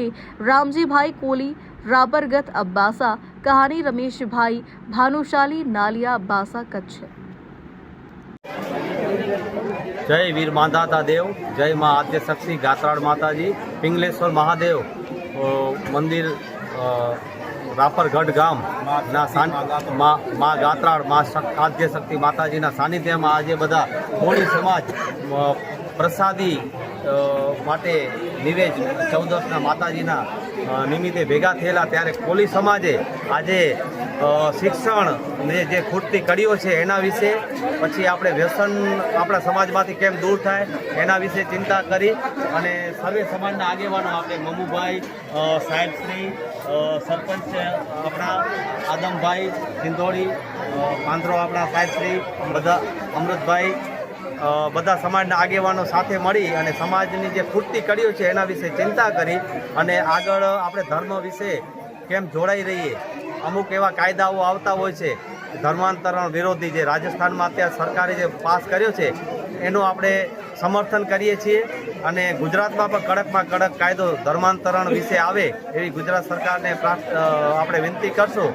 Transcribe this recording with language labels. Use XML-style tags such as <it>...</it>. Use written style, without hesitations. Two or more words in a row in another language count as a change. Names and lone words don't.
<gu>रामजी भाई कोली, रावरगढ़ अब्बासा, कहानी रमेश भाई, भानुशाली नालिया अब्बासा कच्छ। જય વીર માનધાતા દેવ, જય માઁ આદ્યશક્તિ ગાત્રાડ માતાજી, પિંગલેશ્વર મહાદેવ મંદિર રાપરગઢ ગામ ના માઁ ગાત્રાડ માઁ આદ્યશક્તિ માતાજી ના સાનિધ્ય મેં આજ બધા કોળી સમાજ પ્રસાદી માટે નિવેજ 14 માતાજીના નિમિત્તે ભેગા થયેલા ત્યારે કોળી સમાજે આજે શિક્ષણ ને જે ખૂટતી કડીઓ છે એના વિષે પછી આપણે વ્યસન આપણા સમાજમાંથી કેમ દૂર થાય એના વિષે ચિંતા કરી અને સર્વે સમાજના આગેવાનો આપણે મમુભાઈ સાહેબશ્રી સરપંચ અપના આદમભાઈ સિંધોડી પાંદરો આપણા સાહેબશ્રી બધા અમૃતભાઈ બધા સમાજના આગેવાનો સાથે મળી અને સમાજની જે ખૂટતી કડીઓ છે એના વિશે ચિંતા કરી અને આગળ આપણે ધર્મ વિશે કેમ જોડાઈ રહીએ। અમુક એવા કાયદાઓ આવતા હોય છે ધર્માંતરણ વિરોધી, જે રાજસ્થાનમાં અત્યારે સરકારે જે પાસ કર્યો છે એનું આપણે સમર્થન કરીએ છીએ અને ગુજરાતમાં પણ કડકમાં કડક કાયદો ધર્માંતરણ વિશે આવે એવી ગુજરાત સરકારને આપણે વિનંતી કરશું।</gu>